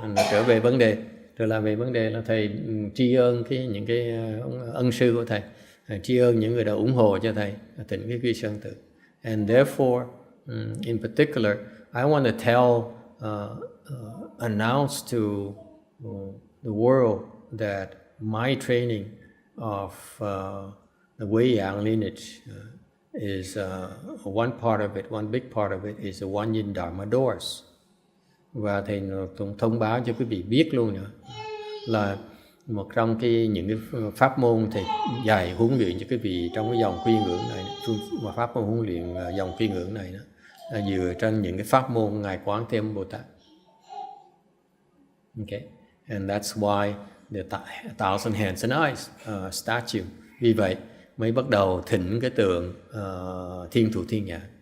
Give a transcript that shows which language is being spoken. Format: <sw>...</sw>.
<vi>Trở về vấn đề, trở lại về vấn đề là thầy tri ân những cái ân sư của thầy, tri ân những người đã ủng hộ cho thầy Tịnh cái Quy Sơn Tự.</vi> <en>And therefore, in particular, I want to tell, announce to the world that my training of the Guan lineage is one part of it, one big part of it is the Guan Yin Dharma doors.</en> <vi>Và thầy thông báo cho quý vị biết luôn nữa là một trong những cái pháp môn thầy dạy huấn luyện cho quý vị trong cái dòng quy ngưỡng này, mà pháp môn huấn luyện dòng quy ngưỡng này đó là dựa trên những cái pháp môn Ngài Quán Thế Âm Bồ Tát.</vi> <en>Okay, and that's why the thousand hands and eyes statue.</en> <vi>Vì vậy mới bắt đầu thỉnh cái tượng Thiên Thủ Thiên Nhãn.</vi>